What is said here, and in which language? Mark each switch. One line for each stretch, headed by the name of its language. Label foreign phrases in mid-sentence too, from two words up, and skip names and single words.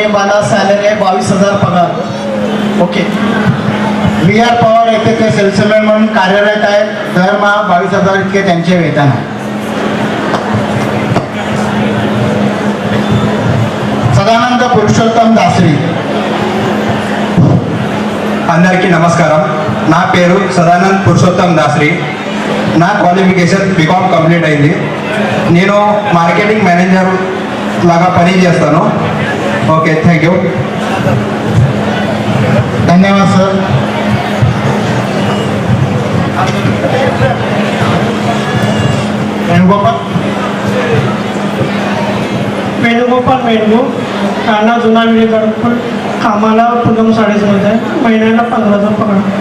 Marathi: मला सॅलरी आहे 22,000 पगार. ओके. VR पॉवर येथे ते सेल्समॅन म्हणून कार्यरत आहेत. दरमहा 22,000 इतके त्यांचे वेतन आहे. सदानंद पुरुषोत्तम दासरी.
Telugu: అందరికీ నమస్కారం. నా పేరు సదానంద్ పురుషోత్తం దాసరి. నా
English: qualification BCom complete
Telugu: అయింది. నేను
English: marketing manager
Telugu: లాగా పని చేస్తాను.
English: Okay, thank you.
Marathi: धन्यवाद सर. वेणुगोपाल मेणगू, राणा जुना विडी गडकुल, कामाला पूनम साडेजमध्ये आहे, महिन्याला 15,000 पगार.